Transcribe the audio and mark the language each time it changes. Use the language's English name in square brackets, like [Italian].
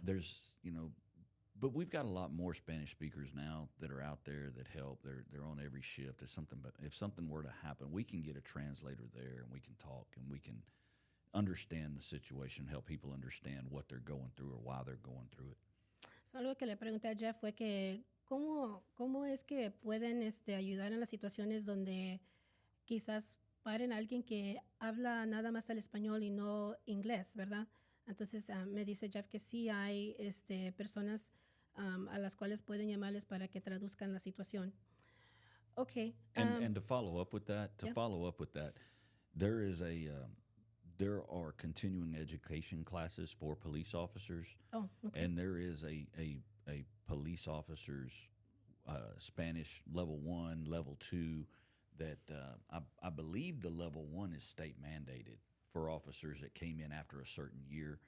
[English] There's, but we've got a lot more Spanish speakers now that are out there that help. They're on every shift. If something were to happen, we can get a translator there and we can talk and we can understand the situation, help people understand what they're going through or why they're going through it. [Spanish] So algo que le pregunté a Jeff fue que cómo es que pueden ayudar en las situaciones donde quizás paren a alguien que habla nada más el español y no inglés, ¿verdad? Entonces me dice Jeff que sí hay personas a las cuales pueden llamarles para que traduzcan la situación. [English] Okay. And to follow up with that, there are continuing education classes for police officers. Oh, okay. And there is a police officer's Spanish level 1, level 2 that I believe the level 1 is state mandated for officers that came in after a certain year.